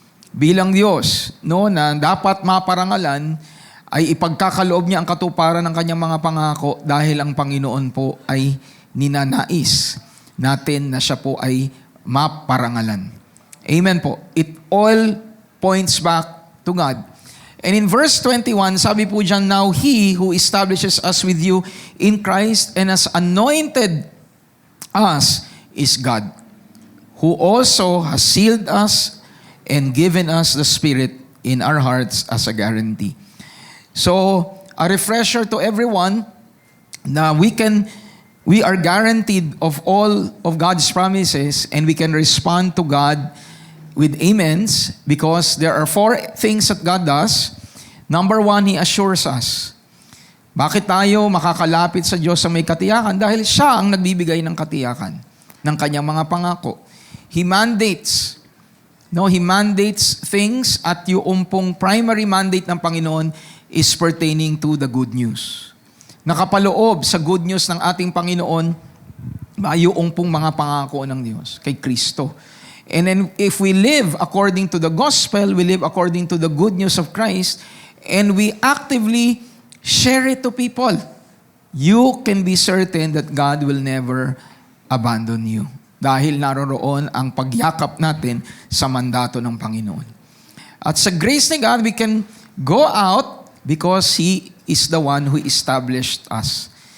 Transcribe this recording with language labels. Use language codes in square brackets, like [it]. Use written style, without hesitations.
[tl] Bilang Diyos, no, na dapat maparangalan, ay ipagkakaloob niya ang katuparan ng kanyang mga pangako dahil ang Panginoon po ay ninanais natin na siya po ay maparangalan. Amen po. [en] It all points back to God. And in verse 21, [tl] sabi po dyan, [en] now He who establishes us with you in Christ and has anointed us is God, who also has sealed us and given us the Spirit in our hearts as a guarantee. So, a refresher to everyone na we are guaranteed of all of God's promises and we can respond to God with amens because there are 4 things that God does. Number 1, He assures us. [tl] Bakit tayo makakalapit sa Diyos sa may katiyakan? Dahil siya ang nagbibigay ng katiyakan ng kanyang mga pangako. [en] He mandates. No, He mandates things [tl] at yung pong [en] primary mandate [tl] ng Panginoon [en] is pertaining to the good news. [tl] Nakapaloob sa good news ng ating Panginoon yung pong mga pangako ng Diyos kay Kristo. [en] And then if we live according to the gospel, we live according to the good news of Christ, and we actively share it to people, you can be certain that God will never abandon you. [tl] Dahil naroroon ang pagyakap natin sa mandato ng Panginoon. At sa grace ni God, [en] we can go out because He is the one who established us.